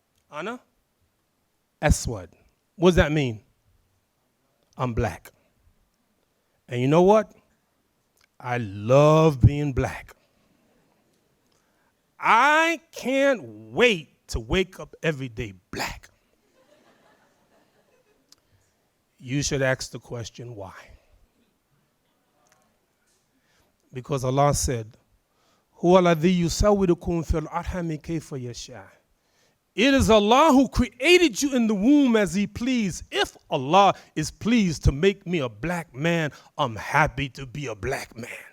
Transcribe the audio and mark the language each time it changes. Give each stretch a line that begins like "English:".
Arabic: Ana Aswad.
English: What does that mean? I'm black. And you know what? I love being black. I can't wait to wake up every day black. You should ask the question, why? Because Allah said,
Arabic: هُوَ الَّذِي يُسَوِّرُكُمْ فِي الْأَرْحَامِ كَيْفَ يَشَاءُ.
English: It is Allah who created you in the womb as He pleased. If Allah is pleased to make me a black man, I'm happy to be a black man.